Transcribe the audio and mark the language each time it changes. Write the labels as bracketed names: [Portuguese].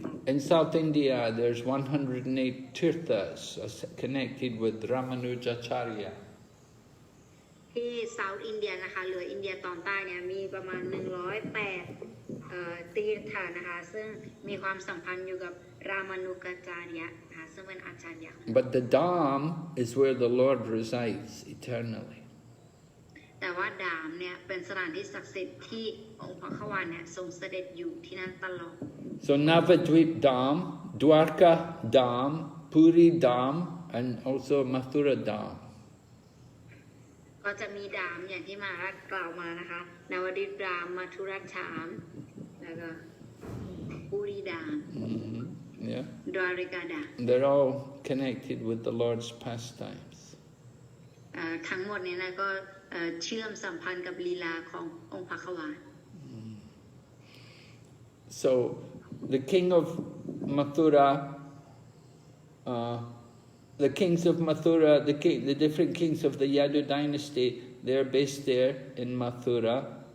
[English] In South India, there's 108 tirthas connected with Ramanujacharya. [Thai] ที่เซาท์อินเดียนะคะหรืออินเดียตอนใต้เนี่ยมีประมาณ108ตีร์ธะนะคะซึ่งมีความสัมพันธ์อยู่กับรามานุกาจารยะนะคะซึ่งเป็นอาจารย์ [English] But the Dham is where the Lord resides eternally. [Thai] แต่ว่าดามเนี่ยเป็นสถานที่ศักดิ์สิทธิ์ที่องค์พระขวานเนี่ยทรงเสด็จอยู่ที่นั่นตลอด [English] So Navadvip Dham, Dwarka Dham, Puri Dham, and also Mathura Dham. [Thai] ก็จะมีดามอย่างที่มารัฐกล่าวมานะคะนวดิดามมัทุรัชฉามแล้วก็ปุริดาม [English] Yeah. [Thai] ดวาริกาดาม [English] They're all connected with the Lord's pastimes. [Thai] ทั้งหมดนี้นะก็เชื่อมสัมพันธ์กับลีลาขององค์พระขวาน [English] So the king of Mathura, the kings of Mathura, the different kings of the Yadu dynasty, they're based there in Mathura.